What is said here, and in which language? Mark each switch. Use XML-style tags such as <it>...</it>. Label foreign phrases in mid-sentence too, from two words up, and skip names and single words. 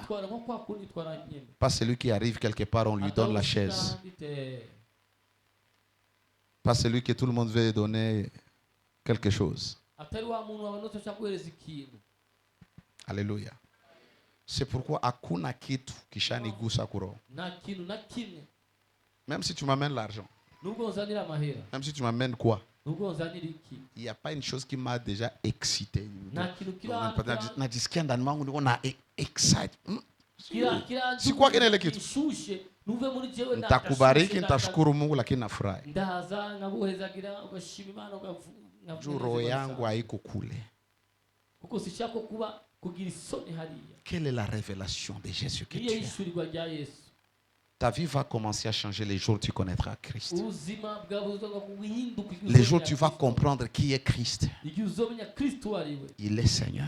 <fr>Pas celui qui arrive quelque part, on lui donne la chaise. Pas celui que tout le monde veut donner quelque chose. Alléluia. C'est pourquoi</fr> <sw>hakuna kitu kishanigusa kuro.</sw> <fr>Même si tu m'amènes l'argent, même si tu m'amènes quoi, il n'y a pas une chose qui m'a déjà excité. Si quoi qu'il ait</fr> <sw>kitu, nitakubariki, nitashukuru Mungu, lakini nafurahi. Roho yangu haiko kule.</sw> <fr>Quelle est la révélation de Jésus que tu as? Ta vie va commencer à changer les jours où tu connaîtras Christ. Les jours où tu vas comprendre qui est Christ. Il est Seigneur.</fr>